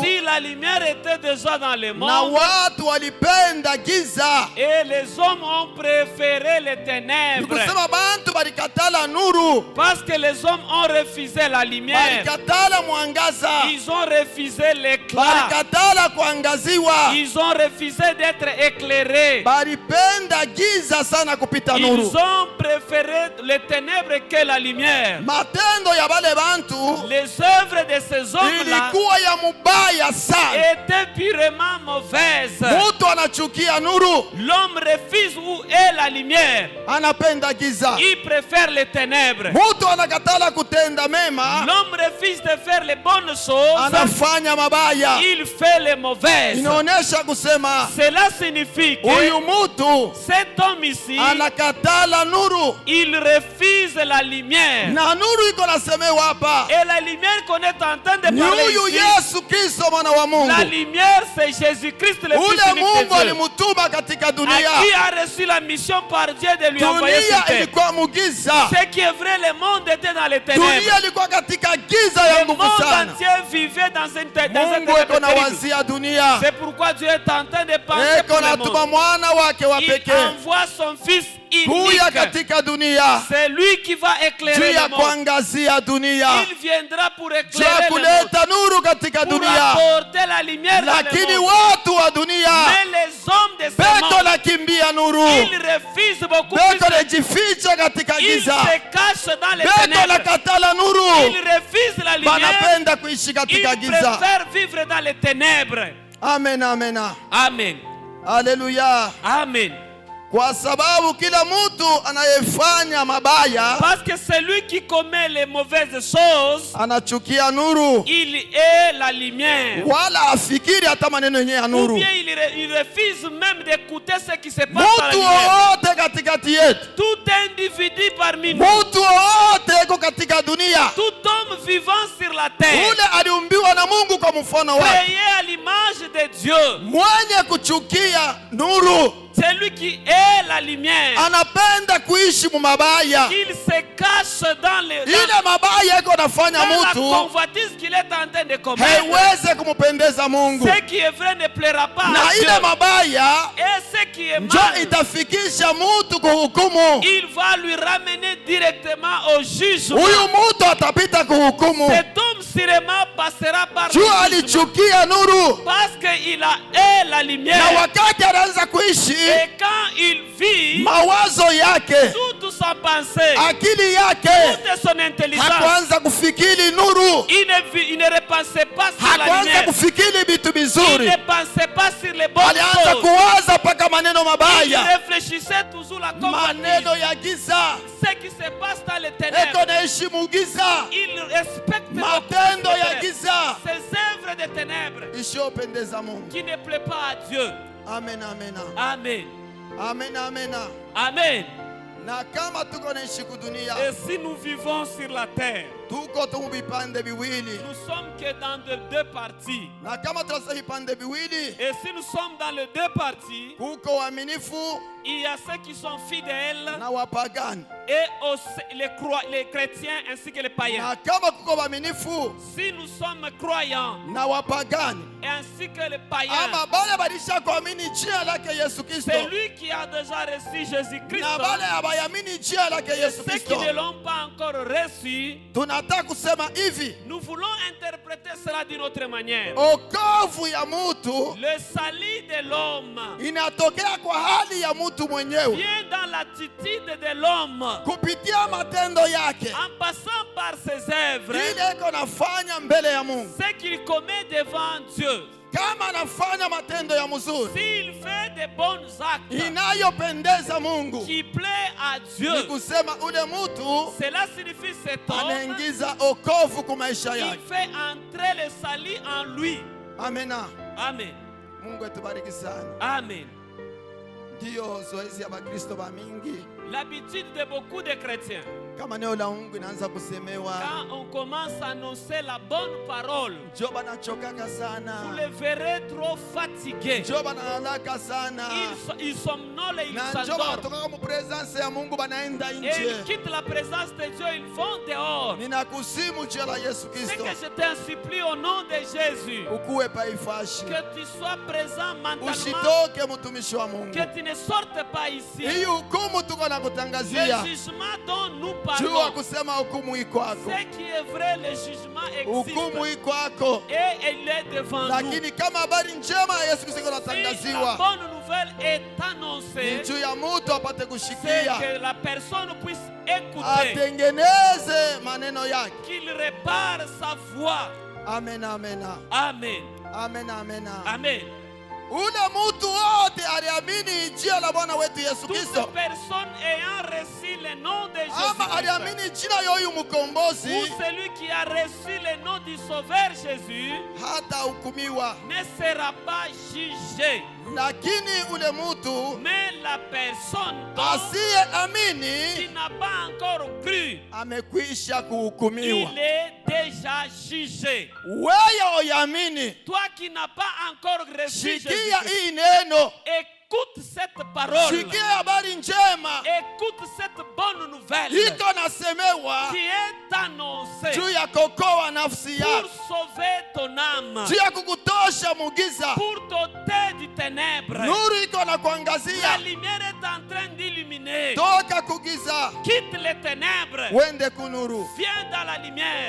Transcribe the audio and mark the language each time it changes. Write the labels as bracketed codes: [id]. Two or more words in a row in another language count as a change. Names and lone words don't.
[fr] si la lumière était déjà dans le monde, [sw] na watu walipenda giza, [fr] et les hommes ont préféré les ténèbres. [sw] Nikusema bantu balikatala nuru, [fr] parce que les hommes ont refusé la lumière. [sw] Balikatala mwangaza, [fr] ils ont refusé l'éclat. [sw] Balikatala kuangaziwa, [fr] ils ont refusé d'être éclairés. [sw] Balipenda giza sana kupita nuru. [fr] Ils ont préféré les ténèbres que la lumière. [sw] Matendo ya bale bantu, [fr] les œuvres de ces hommes-là, [sw] ilikuwa ya mubaya sana, [fr] étaient purement mauvaises. [sw] Mutu anachukia nuru, [fr] l'homme refuse où est la lumière, [sw] anapenda giza. [fr] Il préfère les ténèbres. [sw] Mutu anakatala kutenda mema, [fr] l'homme refuse de faire les bonnes choses, [sw] anafanya mabaya, [fr] il fait les mauvaises. [sw] Inaonesha kusema, [fr] cela signifie que [sw] mutu, [fr] cet homme ici, [sw] anakatala nuru, [fr] il refuse la lumière. [sw] Na nuru iko nasemewa hapa, [fr] et la lumière qu'on est en train de parler ici, [sw] Yesu Kristo mwana wa Mungu. [fr] La lumière c'est Jésus-Christ le Fils unique de Dieu, [sw] alimutuma katika dunia, [fr] à qui a reçu la mission par Dieu de lui envoyer sur terre. [sw] Ilikuwa mugiza. [fr] Ce qui est vrai, le monde était dans les ténèbres. [sw] Dunia ilikuwa katika giza ya nguvu sana. [fr] Le monde entier vivait dans une ténèbre. C'est pourquoi Dieu est en train de penser pour le monde. Il envoie son Fils unique. C'est lui qui va éclairer le monde. Il viendra pour éclairer le monde, pour apporter la lumière dans le monde. Mais les hommes de ce monde, ils refusent beaucoup plus. Ils se cachent dans les ténèbres. Ils refusent la lumière. Ils préfèrent vivre dans les ténèbres. Amen, amen. Amen. Alléluia. Amen. [sw] Kwa sababu kila mtu anayefanya mabaya, [fr] parce que celui qui commet les mauvaises choses, [sw] anachukia nuru, [fr] il est la lumière. [sw] Wala afikiri hata maneno yenyewe ya nuru. [fr] Ou bien il refuse même d'écouter ce qui se passe dans la [sw] Mtu [fr] lumière. [sw] wote katikati yetu, [fr] Tout individu parmi nous, [sw] mtu wote yuko katika dunia, [fr] tout homme vivant sur la terre, [sw] ule aliumbiwa na Mungu kwa mfano wake, [fr] créé à l'image de Dieu, [sw] mwenye kuchukia nuru, [fr] celui qui est la lumière, [sw] anapenda kuishi mumabaya. [fr] il se cache dans [sw] Ile mabaya iko nafanya [fr] la [sw] mtu [fr] convoitise qu'il est en train de commettre. [sw] haiweze kumpendeza Mungu, [fr] Ce qui est vrai ne plaira pas [sw] na [fr] à Dieu. [sw] ile mabaya [fr] Et ce qui est [sw] njo [fr] mal, [sw] itafikisha mtu kuhukumu. [fr] il va lui ramener directement au jugement. [sw] Huyu mtu atapita kuhukumu [fr] Cet homme sûrement passera par [sw] juu [fr] le jugement [sw] alichukia nuru, [fr] parce qu'il est la [sw] na [fr] lumière. [sw] wakati anaanza kuishi [fr] Et quand il vit, [sw] mawazo yake, [fr] toute sa pensée, [sw] akili yake [fr] toute son intelligence, [sw] hakuanza kufikiri nuru, [fr] il ne repensait pas sur la [sw] hakuanza [fr] lumière. [sw] kufikiri vitu [fr] Il [sw] vizuri, [fr] ne pensait pas sur les bonnes [sw] alianza [fr] choses. [sw] kuwaza mpaka maneno [fr] Il [sw] mabaya, [fr] réfléchissait toujours la [sw] maneno [fr] convoitise. [sw] ya giza. [fr] Ce qui se passe dans les [sw] Eko [fr] ténèbres, [sw] naheshimu giza, [fr] il respecte [sw] matendo ya giza [fr] ces œuvres de ténèbres [sw] isiyopendeza Mungu. [fr] qui ne plaît pas à Dieu. [sw] Amen, amen, [fr] Amen. [sw] amen, amen. [fr] Amen. [sw] Na kama tuko naishi kudunia, [fr] Et si nous vivons sur la terre, [sw] tuko tu vipande viwili, [fr] nous sommes que dans de deux parties. [sw] na kama tunasema vipande viwili, [fr] Et si nous sommes dans les deux parties, [sw] kuko waaminifu [fr] il y a ceux qui sont fidèles [sw] na wapagani. [fr] et aussi les chrétiens ainsi que les païens. [sw] Na kama kuko waaminifu [fr] Si nous sommes croyants [sw] na wapagani, [fr] ainsi que les païens, [sw] ama bale balisha kuamini jina lake Yesu Kristo [fr] celui qui a déjà reçu Jésus-Christ [sw] na bale abayamini jina lake Yesu [fr] ceux qui [sw] Kristo, [fr] ne l'ont pas encore reçu, [sw] tunataka kusema hivi, [fr] nous voulons interpréter cela d'une autre manière. [sw] okovu ya mutu [fr] Le salut de l'homme [sw] inatokea kwa hali ya mutu mwenyewe [fr] vient dans l'attitude de l'homme [sw] kupitia matendo yake, [fr] en passant par ses œuvres, [sw] ile iko nafanya mbele ya Mungu. [fr] ce qu'il commet devant Dieu. [sw] Kama anafanya matendo ya mzuri [fr] S'il fait de bons actes [sw] inayopendeza Mungu, [fr] qui plaît à [sw] ni [fr] Dieu, [sw] kusema ule mutu [fr] cela signifie cet homme, [sw] anaingiza okovu kwa maisha [fr] il [sw] yake. [fr] fait entrer le salut en lui. [sw] Amena. [fr] Amen. [sw] Mungu atubariki sana. [fr] Amen. [sw] Ndiyo zoezi ya Bakristo ba mingi, [fr] L'habitude de beaucoup de chrétiens, [sw] kama neno la Mungu inaanza kusemewa, [fr] quand on commence à annoncer la bonne parole, [sw] njo banachokaka [fr] vous [sw] sana, [fr] les verrez trop fatigués. [sw] njo banalaka sana, [fr] Ils somnolent et ils [sw] na njo [fr] s'endorment. [sw] banatoka mu presence ya Mungu banaenda [fr] Et ils [sw] nje. [fr] quittent la présence de Dieu, ils vont dehors. [sw] Ninakusimu jina la Yesu [fr] C'est [sw] Kristo, [fr] que je t'en supplie au nom de Jésus, [sw] ukuwe paifashi, [fr] que tu sois présent mentalement, [sw] usitoke mtumishi wa Mungu. [fr] que tu ne sortes pas ici. [sw] Hii hukumu tuko na [fr] Le [sw] kutangazia, [fr] jugement dont nous [sw] jua [fr] parlons, [sw] kusema hukumu iko kwako, [fr] ce qui est vrai, le jugement [sw] hukumu [fr] existe [sw] iko kwako. [fr] et il est devant nous. [sw] Lakini kama habari njema ya Yesu Kristo [fr] Si la [sw] inatangaziwa, [fr] bonne nouvelle est [sw] ni [fr] annoncée, [sw] juu ya mtu apate [fr] c'est [sw] kushikia, [fr] que la personne puisse écouter, [sw] atengeneze maneno yake. [fr] qu'il répare sa voix. [sw] Amen, amen, [fr] Amen. [sw] amen, amen. [fr] Amen. [sw] Ule mtu wote aliamini jina la Bwana wetu Yesu [fr] Toute [sw] Kristo, [fr] personne ayant reçu le nom de [sw] ama [fr] Jésus, [sw] aliamini jina ya huyu [fr] ou [sw] mkombozi, [fr] celui qui a reçu le nom du Sauveur Jésus, [sw] hata hukumiwa. [fr] ne sera pas jugé. [sw] Lakini ule mtu [fr] Mais la personne qui [sw] asiyeamini [fr] n'a pas encore cru, [sw] amekwisha kuhukumiwa. [fr] il est déjà jugé. [sw] Wewe oyamini, [fr] Toi qui n'as pas encore reçu [sw] shikia [fr] Jésus, [sw] hii neno, [fr] écoute cette parole. [sw] shikia habari njema [fr] Écoute cette bonne nouvelle [sw] iko nasemewa [fr] qui est annoncée [sw] juu ya kokoa nafsi [fr] pour [sw] yako, [fr] sauver ton âme, [sw] juu ya kukutosha mugiza. [fr] pour t'ôter du ténèbre. [sw] Nuru iko na [fr] La [sw] kuangazia, [fr] lumière est en train d'illuminer. [sw] toka kugiza [fr] Quitte les ténèbres. [sw] wende kunuru. [fr] Viens dans la lumière.